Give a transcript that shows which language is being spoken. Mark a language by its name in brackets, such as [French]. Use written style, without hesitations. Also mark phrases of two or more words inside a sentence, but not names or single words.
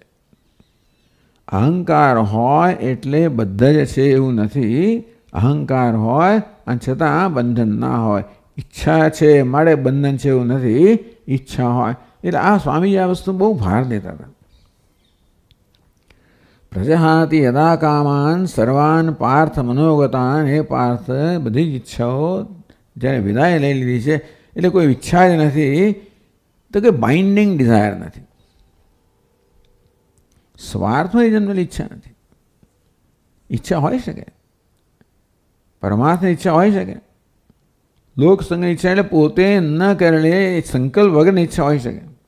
[Gujarati] અહંકાર હોય એટલે બધા જ છે એવું નથી. અહંકાર હોય અને છતાં બંધન ના હોય. ઈચ્છા છે મારે બંધન છે એવું નથી. ઈચ્છા હોય એટલે આ સ્વામીજી આ વસ્તુ બહુ ભાર દેતા હતા. [Sanskrit] પ્રજહાતિ યદા કામાન સર્વાન પાર્થ મનોગતાન. [Gujarati] એ પાર્થ, બધી જ ઈચ્છાઓ જ્યારે વિદાય લઈ લીધી છે એટલે કોઈ ઈચ્છા જ નથી, તો કે [English] binding desire [Gujarati] નથી, સ્વાર્થમાં જન્મેલી ઈચ્છા નથી. ઈચ્છા હોઈ શકે, પરમાર્થની ઈચ્છા હોઈ શકે, લોક સંગની ઈચ્છા એટલે પોતે ન કરેલી સંકલ્પ વગરની ઈચ્છા હોઈ શકે.